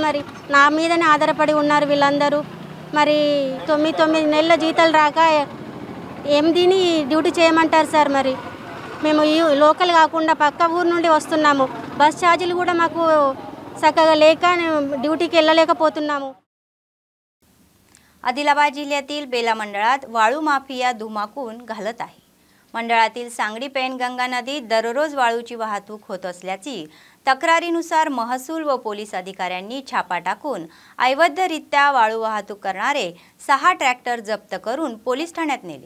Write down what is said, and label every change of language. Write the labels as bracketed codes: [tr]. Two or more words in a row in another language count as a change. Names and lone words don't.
[te] మరి నా మీదనే ఆధారపడి ఉన్నారు వీళ్ళందరూ. మరి 9 నెలల జీతాలు రాక ఏం దీని డ్యూటీ చేయమంటారు సార్? మరి మేము ఈ లోకల్ కాకుండా పక్క ఊరు నుండి వస్తున్నాము. బస్ ఛార్జీలు కూడా మాకు చక్కగా లేక ड्यूटीకి వెళ్ళలేకపోతున్నాము. [mr] आदिलाबाद जिल्ह्यातील बेला मंडळात वाळू माफिया धुमाकून घालत आहे. मंडळातील सांगडी पेनगंगा नदीत दररोज वाळूची वाहतूक होत असल्याची तक्रारीनुसार महसूल व पोलीस अधिकाऱ्यांनी छापा टाकून अवैधरित्या वाळू वाहतूक करणारे 6 ट्रॅक्टर जप्त करून पोलीस ठाण्यात नेले.